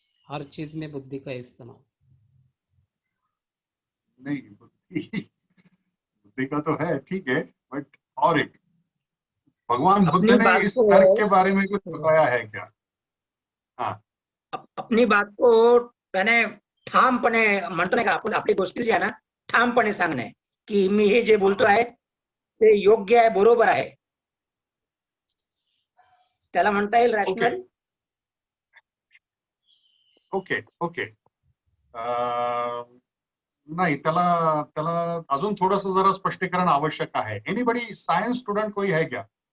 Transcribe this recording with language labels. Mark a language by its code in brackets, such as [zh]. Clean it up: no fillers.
[hi] हर चीज में बुद्धि का इस्तेमाल। नहीं, बुद्धि का तो है, ठीक है, बट और एक भगवान बुद्ध ने इस तर्क के बारे में कुछ बताया है क्या? हाँ, अपनी बात को [mr] त्याने ठामपणे म्हणतो नाही का आपण, आपली गोष्टी जी आहे ना ठामपणे सांगणे की मी हे जे बोलतो आहे ते योग्य आहे, बरोबर आहे, त्याला म्हणता येईल रॅशनल. [en] Okay okay. [mr] नाही, त्याला त्याला अजून थोडंसं जरा स्पष्टीकरण आवश्यक आहे. [hi] एनीबडी सायन्स स्टुडंट कोई है क्या?